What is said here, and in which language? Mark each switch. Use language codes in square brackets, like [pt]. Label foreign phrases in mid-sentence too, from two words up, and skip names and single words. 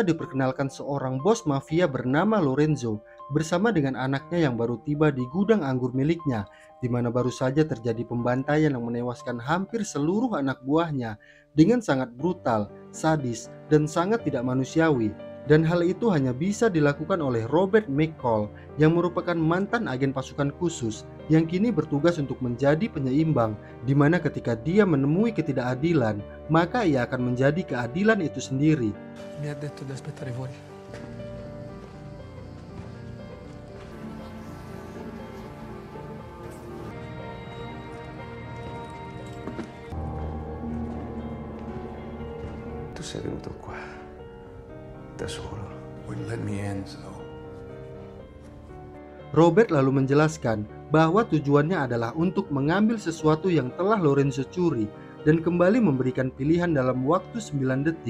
[id] diperkenalkan seorang bos mafia bernama Lorenzo bersama dengan anaknya yang baru tiba di gudang anggur miliknya, di mana baru saja terjadi pembantaian yang menewaskan hampir seluruh anak buahnya dengan sangat brutal, sadis, dan sangat tidak manusiawi. Dan hal itu hanya bisa dilakukan oleh Robert McCall yang merupakan mantan agen pasukan khusus yang kini bertugas untuk menjadi penyeimbang, di mana ketika dia menemui ketidakadilan, maka ia akan menjadi keadilan itu sendiri. [it] Mi ha detto di aspettare fuori. Tu sei venuto qua da solo. [en] Wouldn't let me in, so. [id] Robert lalu menjelaskan bahwa tujuannya adalah untuk mengambil sesuatu yang telah Lorenzo curi dan kembali memberikan pilihan dalam waktu 9 detik.